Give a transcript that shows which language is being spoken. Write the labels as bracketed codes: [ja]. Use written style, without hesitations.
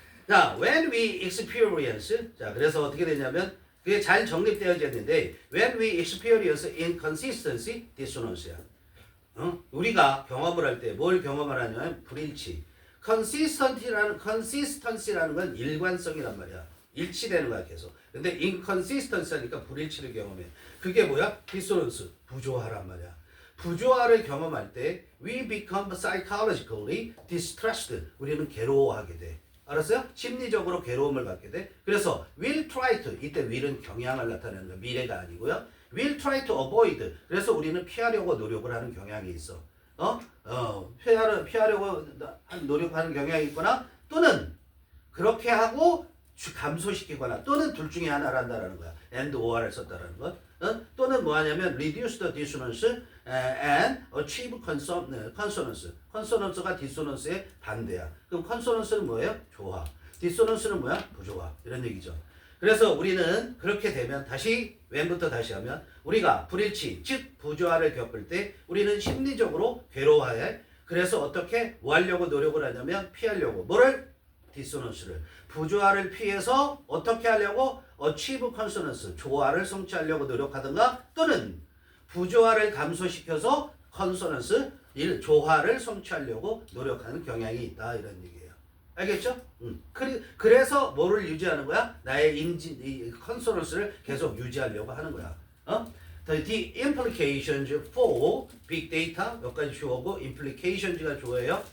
[ko] 자, [en] when we experience. [ko] 자, 그래서 어떻게 되냐면 그게 잘 정립되어져 있는데 [en] when we experience inconsistency, [ko] dissonance야. 우리가 경험을 할 때 뭘 경험을 하냐면 불일치. consistency라는 건 일관성이란 말이야. 일치되는 거야 계속. 근데 inconsistency니까 불일치를 경험해. 그게 뭐야? dissonance, 부조화란 말이야. 부조화를 경험할 때 [en] we become psychologically distressed. [ko] 우리는 괴로워하게 돼. 알았어요? 심리적으로 괴로움을 갖게 돼. 그래서 [en] will try to, [ko] 이때 will은 경향을 나타내는 거야. 미래가 아니고요. [en] will try to avoid. [ko] 그래서 우리는 피하려고 노력을 하는 경향이 있어. 피하려고 노력하는 경향이 있거나 또는 그렇게 하고 감소시키거나 또는 둘 중에 하나를 한다라는 거야. and or를 썼다라는 것. 또는 뭐 하냐면 [en] reduce the dissonance and achieve consonance. [ko] consonance가 dissonance의 반대야. 그럼 consonance는 뭐예요? 조화. dissonance는 뭐야? 부조화. 이런 얘기죠. 그래서 우리는 그렇게 되면 다시 when부터 다시 하면 우리가 불일치 즉 부조화를 겪을 때 우리는 심리적으로 괴로워해. 그래서 어떻게 뭐 하려고 노력을 하냐면 피하려고 뭐를? 디소넌스를. 부조화를 피해서 어떻게 하려고? [en] achieve consonance, [ko] 조화를 성취하려고 노력하든가 또는 부조화를 감소시켜서 consonance, 조화를 성취하려고 노력하는 경향이 있다 이런 얘기예요. 알겠죠? 그래서 뭐를 유지하는 거야? 나의 이 consonance를 계속 유지하려고 하는 거야. [en] The implications for big data [ko] 몇 가지 주어고 [en] implications가 주어예요.